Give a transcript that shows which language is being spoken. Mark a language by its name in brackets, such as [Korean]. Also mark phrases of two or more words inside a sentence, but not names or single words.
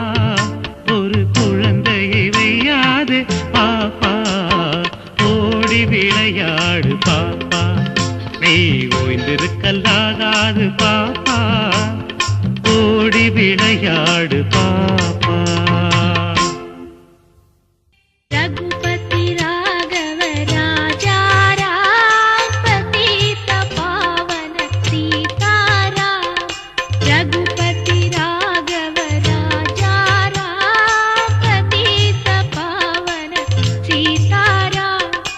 [Tamil] ஒரு குழந்தையை வையாது பாப்பா, ஓடி விளையாடு பாப்பா, நீ ஓய்ந்திருக்கலாகாது பாப்பா, ஓடி விளையாடு பாப்பா. [Hindi] रघुपति राघव राजा राम, पतित पावन सीताराम। रघुपति राघव राजा राम, पतित पावन सीताराम।